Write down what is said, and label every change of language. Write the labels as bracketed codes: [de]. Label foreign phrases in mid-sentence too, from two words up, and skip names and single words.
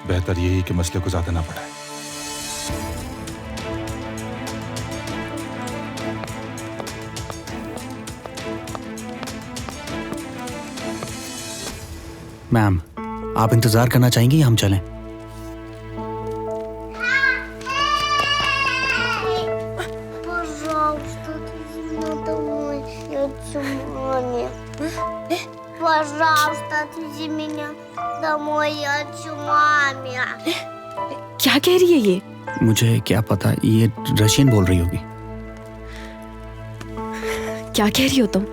[hi] बेहतर यही कि मसले को ज्यादा ना बढ़ाए। मैम, आप इंतजार करना चाहेंगी या हम चलें? [ru] Пожалуйста, отвези меня домой. Я хочу маме. Пожалуйста, отвези меня домой. Я хочу маме. [hi] क्या कह रही है ये? मुझे क्या पता, ये रशियन बोल रही होगी। क्या कह रही हो तुम?